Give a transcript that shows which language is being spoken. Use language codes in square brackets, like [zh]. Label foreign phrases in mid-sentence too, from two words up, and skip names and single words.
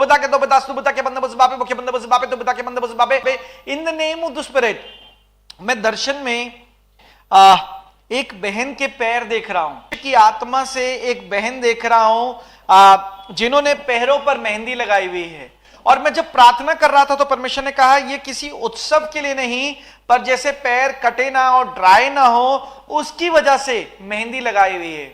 [en] do betas tu beta ke banda bas bape boke banda bas bape tu beta ke banda bas bape in the name of the spirit। [hi] मैं दर्शन में एक बहन के पैर देख रहा हूं कि आत्मा से एक बहन देख रहा हूं जिन्होंने पैरों पर मेहंदी लगाई हुई है। और मैं जब प्रार्थना कर रहा था तो परमेश्वर ने कहा ये किसी उत्सव के लिए नहीं, पर जैसे पैर कटे ना और ड्राई ना हो उसकी वजह से मेहंदी लगाई हुई है।